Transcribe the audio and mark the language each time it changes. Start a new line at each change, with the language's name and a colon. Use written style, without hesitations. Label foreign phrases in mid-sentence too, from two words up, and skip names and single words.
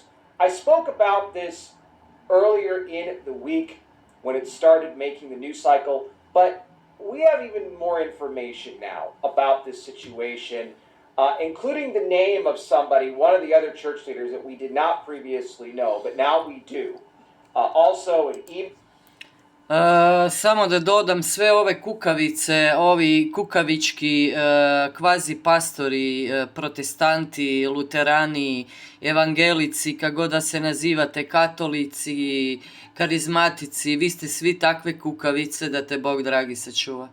English: I spoke about this earlier in the week when it started making the news cycle, but we have even more information now about this situation, including the name of somebody, one of the other church leaders that we did not previously know, but now we do. Also an email.
Bosnian: Samo da dodam, sve ove kukavice, ovi kukavički kvazi pastori, protestanti, luterani, evangelici, kako god da se nazivate, katolici, karizmatici, vi ste svi takve kukavice da te Bog dragi sačuva.